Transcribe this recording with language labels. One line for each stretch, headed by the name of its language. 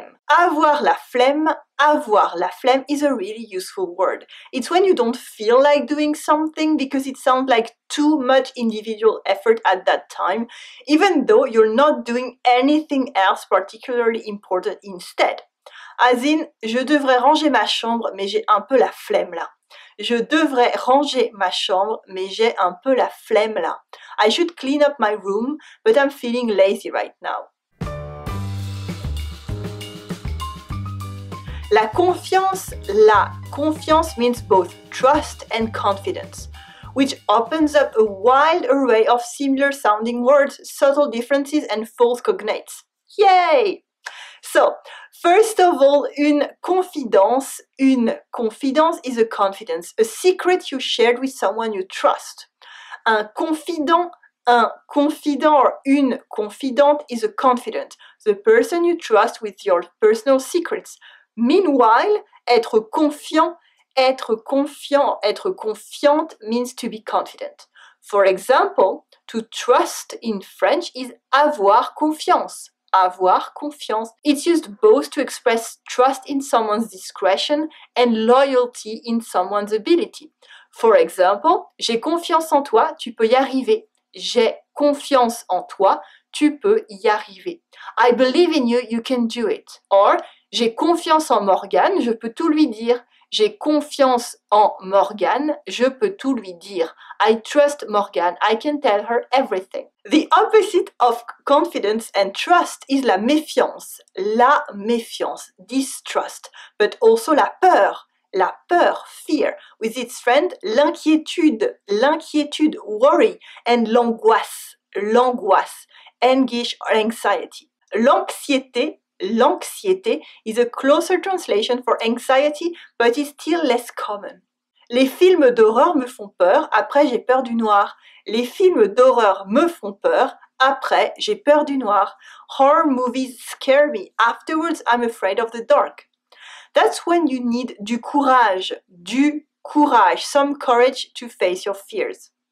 English: Avoir la flemme is a really useful word. It's when you don't feel like doing something because it sounds like too much individual effort at that time, even though you're not doing anything else particularly important instead. As in,
French: je devrais ranger ma chambre, mais j'ai un peu la flemme là. Je devrais ranger ma chambre, mais j'ai un peu la flemme là.
English: I should clean up my room, but I'm feeling lazy right now. La confiance means both trust and confidence, which opens up a wide array of similar sounding words, subtle differences, and false cognates. Yay! So, first of all, une confidence is a confidence, a secret you shared with someone you trust. Un confident Un confident or une confidante is a confidant, the person you trust with your personal secrets. Meanwhile, être confiant, être confiante means to be confident. For example, to trust in French is avoir confiance. Avoir confiance. It's used both to express trust in someone's discretion and loyalty in someone's ability. For example,
French: j'ai confiance en toi, tu peux y arriver. J'ai confiance en toi, tu peux y arriver.
English: I believe in you, you can do it. Or,
French: j'ai confiance en Morgane, je peux tout lui dire. J'ai confiance en Morgane, je peux tout lui dire.
English: I trust Morgane, I can tell her everything. The opposite of confidence and trust is la méfiance. La méfiance, distrust, but also la peur. La peur, fear, with its friend, l'inquiétude, worry, and l'angoisse, anguish or anxiety. L'anxiété is a closer translation for anxiety, but is still less common.
French: Les films d'horreur me font peur, après j'ai peur du noir. Les films d'horreur me font peur, après j'ai peur du noir.
English: Horror movies scare me, afterwards I'm afraid of the dark. That's when you need du courage, some courage to face your fears.